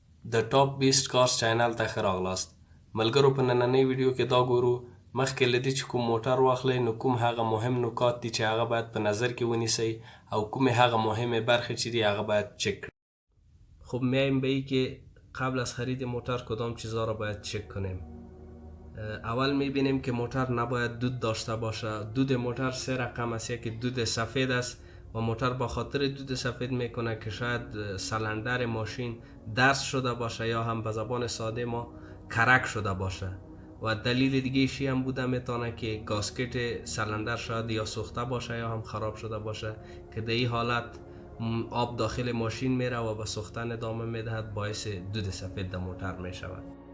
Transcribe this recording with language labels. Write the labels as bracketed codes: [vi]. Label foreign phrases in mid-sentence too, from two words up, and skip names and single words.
[ps] د ټاپ 20 کارز چینل ته ښه راغلاست. ملګرو په نننۍ ویډیو کې دا ګورو مخکې له دې چې کوم موټر واخلئ نو کوم هغه مهم نکات دي چې هغه باید په نظر کې ونیسئ او کومې هغه مهمه برخې چې دي هغه باید چک کړئ. [fa] خب میایم به این که قبل از خرید موتور کدام چیزها را باید چک کنیم. اول میبینیم که موتور نباید دود داشته باشه. دود موتور سه رقم است. یکی دود سفید است و موتور با خاطر دود سفید میکنه که شاید سلندر ماشین درز شده باشه یا هم به زبان ساده ما کرک شده باشه و دلیل دیگه شی هم بوده میتونه که گاسکت سلندر شاید یا سوخته باشه یا هم خراب شده باشه که در این حالت آب داخل ماشین میره و به سوختن ادامه میدهد، باعث دود سفید در موتور میشود.